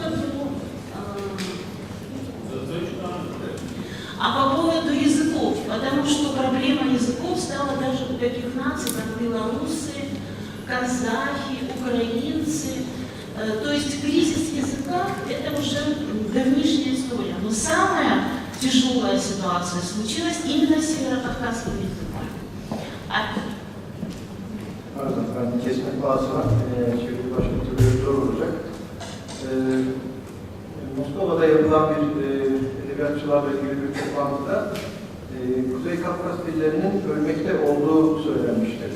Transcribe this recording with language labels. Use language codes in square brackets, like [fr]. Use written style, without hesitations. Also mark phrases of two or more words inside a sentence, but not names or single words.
[ru] поводу языков, потому что проблема языков стала даже у таких наций, как белорусы, казахи, украинцы, То есть кризис языка – это уже давнишняя история. Но самая тяжелая ситуация случилась именно с северокавказским языком. [tr] Pardon, ben kesmek bazıma çünkü başka türlü zor olacak. Moskova'da yapılan bir edebiyatçılarla ilgili bir toplantıda Kuzey Kafkas dillerinin ölmekte olduğu söylenmiştir.